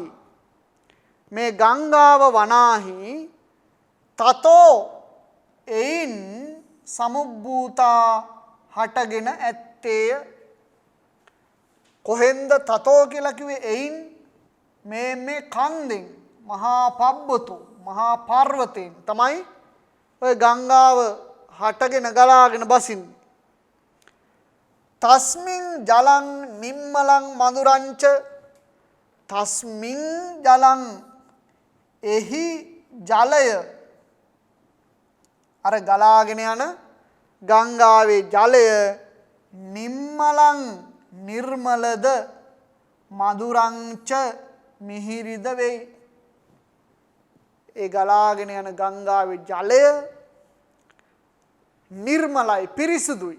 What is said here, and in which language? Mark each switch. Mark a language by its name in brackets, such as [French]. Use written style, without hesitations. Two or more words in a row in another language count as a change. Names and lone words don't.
[Sinhala] මේ ගංගාව වනාහි තතෝ එයින් සමුබ්බූතා හටගෙන ඇත්තේය. කොහෙන්ද තතෝ කියලා කිව්වේ? එයින් මේ කන්දෙන් මහා පබ්බතු මහා පර්වතයෙන් තමයි ඔය ගංගාව හටගෙන ගලාගෙන බසින්නේ. [Pali] තස්මින් ජලං නිම්මලං මధుරංච. තස්මින් ජලං [Sinhala] එහි ජලය අර ගලාගෙන යන ගංගාවේ ජලය නිම්මලං නිර්මලද මధుරංච මිහිරිද වෙයි. ඒ ගලාගෙන යන ගංගාවේ ජලය නිර්මලයි පිරිසුදුයි.